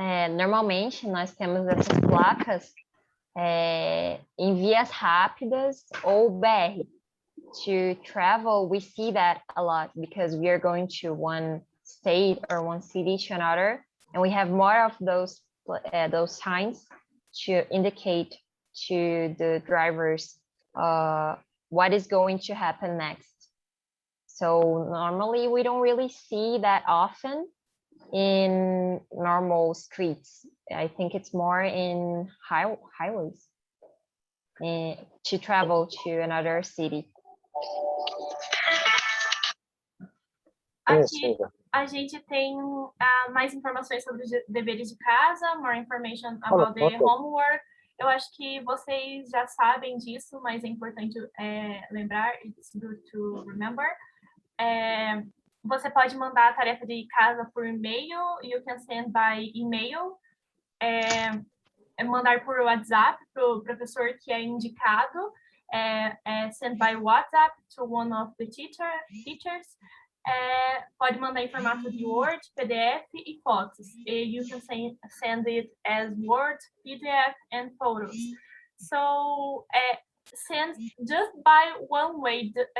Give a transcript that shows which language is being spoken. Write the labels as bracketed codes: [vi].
[pt] Normalmente nós temos essas placas em vias rápidas ou BR. [en] To travel, we see that a lot because we are going to one state or one city to another, and we have more of those signs to indicate to the drivers what is going to happen next. So normally we don't really see that often in normal streets. I think it's more in highways to travel to another city. [pt] Aqui a gente tem mais informações sobre os deveres de casa, [en] more information about the homework. [pt] Eu acho que vocês já sabem disso, mas é importante lembrar, [en] it's good to remember. [pt] Você pode mandar a tarefa de casa por e-mail, [en] you can send by email, [pt] mandar por WhatsApp para o professor que é indicado, [en] send by WhatsApp to one of the teachers. [pt] Pode mandar em formato de Word, PDF e fotos. [en] You can send it as Word, PDF, and photos. So send just by one way.